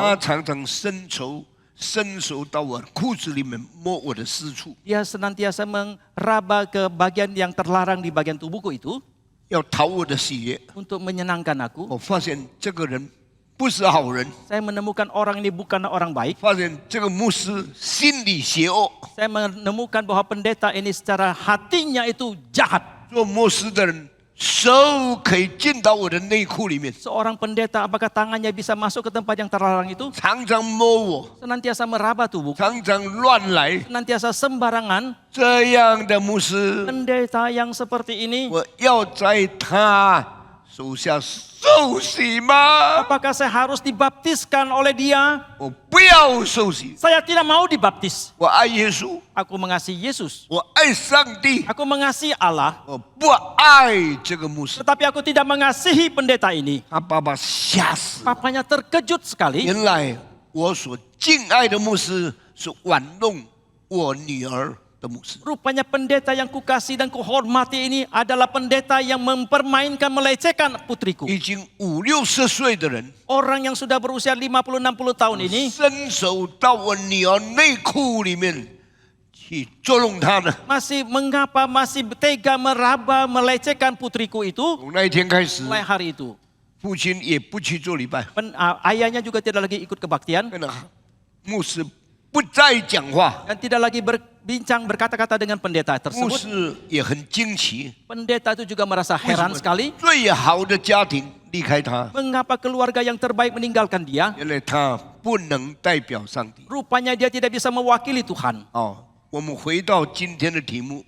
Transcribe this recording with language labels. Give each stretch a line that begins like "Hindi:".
Chinese: 他常常伸手到我裤子里面摸我的私处，
Indonesian: dia senantiasa meraba ke bagian yang terlarang di bagian tubuhku itu
Chinese: 要讨我的喜悦。
Indonesian: untuk menyenangkan aku.
Chinese: 我发现这个人不是好人，
Indonesian: Saya menemukan orang ini bukan orang baik.
Chinese: 发现这个牧师心里邪恶。
Indonesian: Saya menemukan bahwa pendeta ini secara hatinya itu jahat.
Chinese: 做牧师的人手可以进到我的内裤里面，
Indonesian: Seorang pendeta, apakah tangannya bisa masuk ke tempat yang terlarang itu?
Chinese: 常常摸我，
Indonesian: Senantiasa meraba tubuhku,
Chinese: 常常乱来。
Indonesian: senantiasa sembarangan.
Chinese: 这样的牧师，
Indonesian: Pendeta yang seperti ini,
Chinese: 我要在他手下受洗吗？
Indonesian: apakah saya harus dibaptiskan oleh dia?
Chinese: 我不要受洗，
Indonesian: Saya tidak mau dibaptis.
Chinese: 我爱耶稣，
Indonesian: Aku mengasihi Yesus.
Chinese: 我爱上帝，
Indonesian: Aku mengasihi Allah.
Chinese: 我不爱这个牧师。
Indonesian: Tetapi aku tidak mengasihi pendeta ini.
Chinese: 他爸爸吓死，
Indonesian: Papanya terkejut sekali.
Chinese: 原来我所敬爱的牧师是玩弄我女儿的牧师。
Indonesian: Rupanya pendeta yang kukasih dan kuhormati ini adalah pendeta yang mempermainkan, melecehkan putriku.
Chinese: 已经50、60岁的人，
Indonesian: Orang yang sudah berusia 50-60 tahun ini
Chinese: 伸手到我女儿内裤里面去捉弄她呢。
Indonesian: masih tega meraba, melecehkan putriku itu.
Chinese: 从那一天开始，
Indonesian: Mulai hari itu
Chinese: 父亲也不去做礼拜，
Indonesian: ayahnya juga tidak lagi ikut kebaktian
Chinese: 跟牧师不再讲话。
Indonesian: dan tidak lagi berbincang, berkata-kata dengan pendeta
Chinese: 牧
Indonesian: tersebut.
Chinese: 师也很惊奇，
Indonesian: Pendeta itu juga merasa
Chinese: 为什
Indonesian: heran
Chinese: 么
Indonesian: sekali
Chinese: 最好的家庭离开他？
Indonesian: mengapa keluarga yang terbaik meninggalkan dia.
Chinese: 原来他不能代表上帝。
Indonesian: Rupanya dia tidak bisa mewakili Tuhan.
Chinese: 哦，我们回到今天的题目，